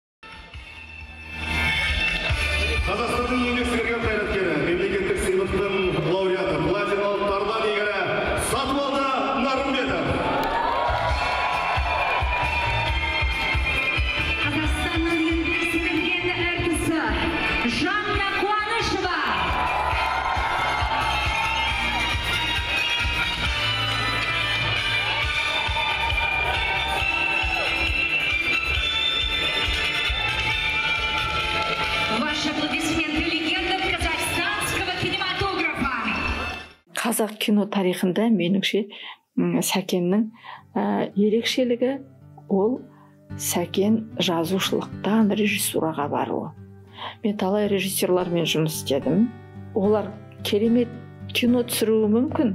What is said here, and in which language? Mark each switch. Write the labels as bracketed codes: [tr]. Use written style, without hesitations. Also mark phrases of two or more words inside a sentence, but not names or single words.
[kk] Қазақстанның еңбек сіңірген қайраткері, мемлекеттік сыйлықтың лауреаты, платиналық тарлан иегері Сатыбалды Нарымбетов. Қазақстанның еңбек сіңірген әртісі Жанна Қуанышева. [ru] Ваши аплодисменты легендам казахстанского кинематографа. [kk] Қазақ кино тарихында меніңше Сәкеннің ерекшелігі ол Сәкен жазушылықтан режиссураға баруы. Мен талай режиссерлармен жұмыс істедім. Олар керемет кино түсіруі мүмкін.